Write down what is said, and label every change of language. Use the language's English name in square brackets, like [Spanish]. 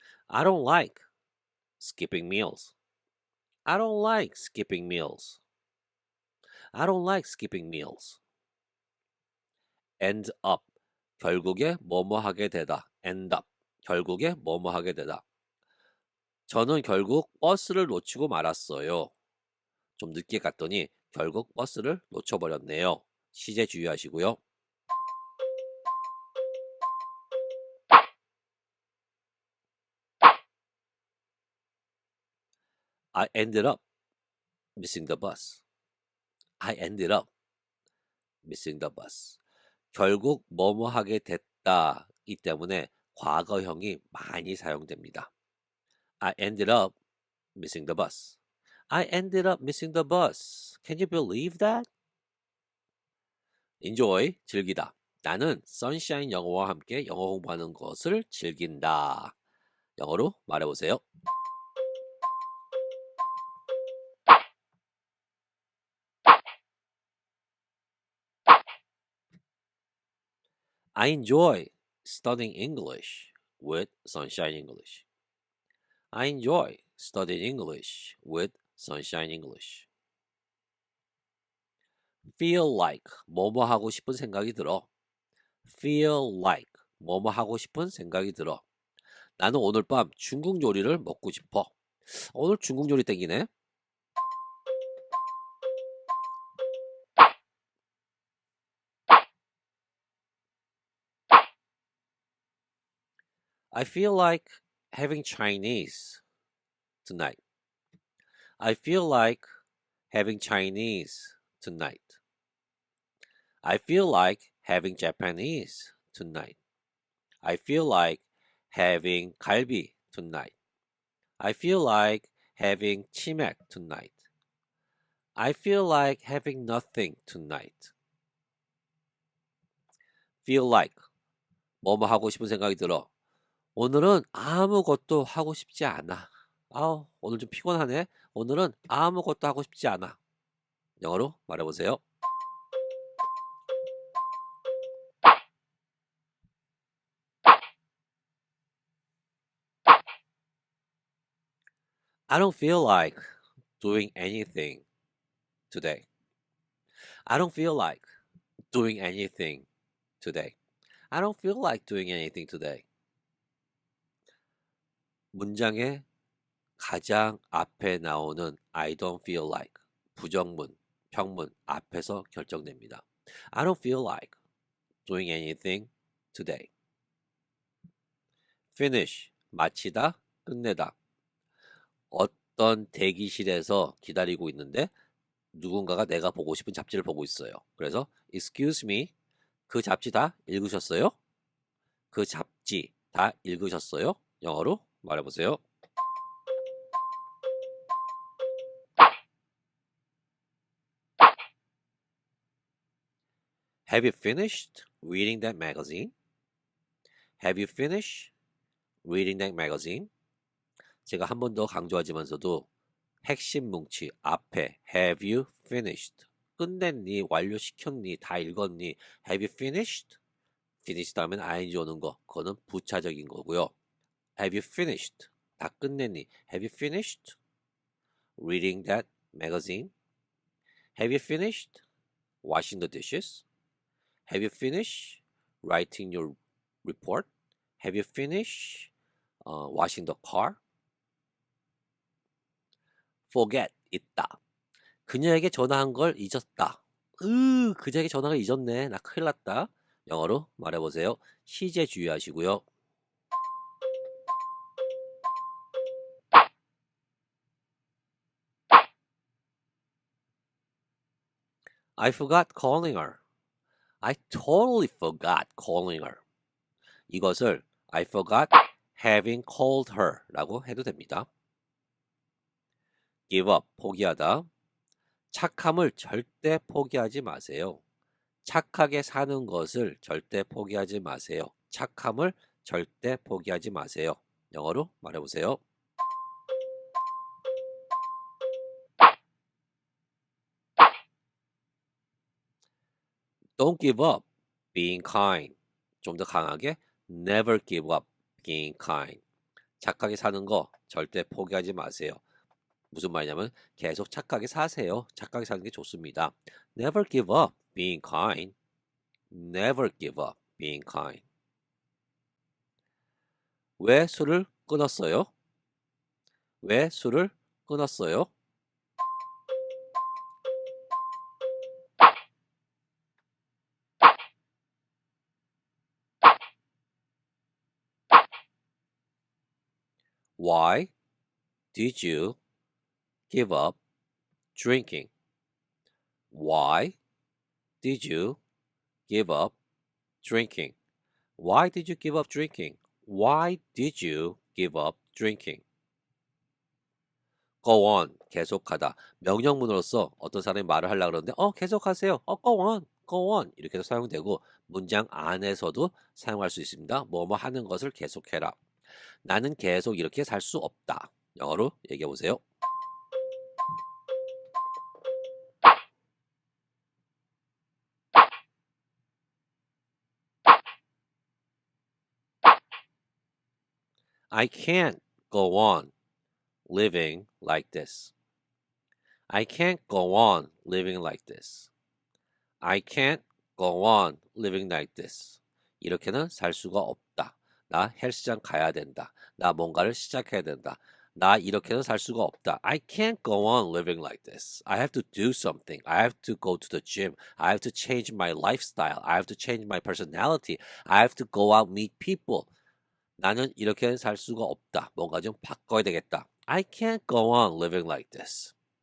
[English] I don't like skipping meals. I don't like skipping meals. I don't like skipping meals. end up [Korean] 결국에 뭐뭐 하게 되다. end up 결국에 뭐뭐 하게 되다. 저는 결국 버스를 놓치고 말았어요. 좀 늦게 갔더니 결국 버스를 놓쳐버렸네요. 시제 주의하시고요. [English] I ended up missing the bus. I ended up missing the bus. [Korean] 결국 뭐뭐 하게 됐다. 이 때문에 과거형이 많이 사용됩니다. [English] I ended up missing the bus. I ended up missing the bus. Can you believe that? Enjoy, [Korean] 즐기다. 나는 선샤인 영어와 함께 영어 공부하는 것을 즐긴다. 영어로 말해보세요. [English] I enjoy studying English with Sunshine English. I enjoy studying English with Sunshine English. Feel like [Korean] 뭐뭐 하고 싶은 생각이 들어. Feel like 뭐뭐 하고 싶은 생각이 들어. 나는 오늘 밤 중국 요리를 먹고 싶어. 오늘 중국 요리 땡기네. [English] I feel like having Chinese tonight. I feel like having Chinese tonight. I feel like having Japanese tonight. I feel like having 갈비 tonight. I feel like having 치맥 tonight. I feel like having nothing tonight. Feel like [Korean] 뭐뭐 하고 싶은 생각이 들어. 오늘은 아무것도 하고 싶지 않아. 오늘 좀 피곤하네. 오늘은 아무것도 하고 싶지 않아. 영어로 말해보세요. [English] I don't feel like doing anything today. I don't feel like doing anything today. I don't feel like doing anything today. [Korean] 문장의 가장 앞에 나오는 [English] I don't feel like [Korean] 부정문, 평문 앞에서 결정됩니다. [English] I don't feel like doing anything today. Finish, [Korean] 마치다, 끝내다. 어떤 대기실에서 기다리고 있는데 누군가가 내가 보고 싶은 잡지를 보고 있어요. 그래서 [English] Excuse me, [Korean] 그 잡지 다 읽으셨어요? 그 잡지 다 읽으셨어요? 영어로 말해보세요. Have you finished reading that magazine? Have you finished reading that magazine? 제가 한 번 더 강조하지만서도 핵심 뭉치 앞에 [English] Have you finished? [Korean] 끝냈니? 완료시켰니? 다 읽었니? [English] Have you finished? [Korean] finish 다음엔 ing 오는 거 그거는 부차적인 거고요. [English] Have you finished? [Korean] 다 끝냈니? [English] Have you finished reading that magazine? Have you finished washing the dishes? Have you finished writing your report? Have you finished washing the car? forget, [Korean] 있다. 그녀에게 전화한 걸 잊었다. 그녀에게 전화를 잊었네. 나 큰일 났다. 영어로 말해보세요. 시제 주의하시고요. [English] I forgot calling her. I totally forgot calling her. [Korean] 이것을 [English] I forgot having called her [Korean] 라고 해도 됩니다. [English] give up, [Korean] 포기하다. 착함을 절대 포기하지 마세요. 착하게 사는 것을 절대 포기하지 마세요. 착함을 절대 포기하지 마세요. 영어로 말해보세요. [English] Don't give up being kind. [Korean] 좀 더 강하게 [English] never give up being kind. [Korean] 착하게 사는 거 절대 포기하지 마세요. 무슨 말이냐면 계속 착하게 사세요. 착하게 사는 게 좋습니다. [English] Never give up being kind. Never give up being kind. [Korean] 왜 술을 끊었어요? 왜 술을 끊었어요? [English] Why did you give up drinking? Why did you give up drinking? Why did you give up drinking? Why did you give up drinking? Go on, [Korean] 계속하다. 명령문으로서 어떤 사람이 말을 하려고 그러는데 계속하세요. [English] go on, go on [Korean] 이렇게 해서 사용되고 문장 안에서도 사용할 수 있습니다. 뭐뭐 하는 것을 계속해라. 나는 계속 이렇게 살 수 없다. 영어로 얘기해 보세요. [English] I can't go on living like this. I can't go on living like this. I can't go on living like this. [Korean] 이렇게는 살 수가 없다. 나 헬스장 가야 된다. 나 뭔가를 시작해야 된다. 나 이렇게는 살 수가 없다. [English] I can't go on living like this. I have to do something. I have to go to the gym. I have to change my lifestyle. I have to change my personality. I have to go out meet people. [Korean] 나는 이렇게 살 수가 없다. 뭔가 좀 바꿔야 되겠다. [English] I can't go on living like this.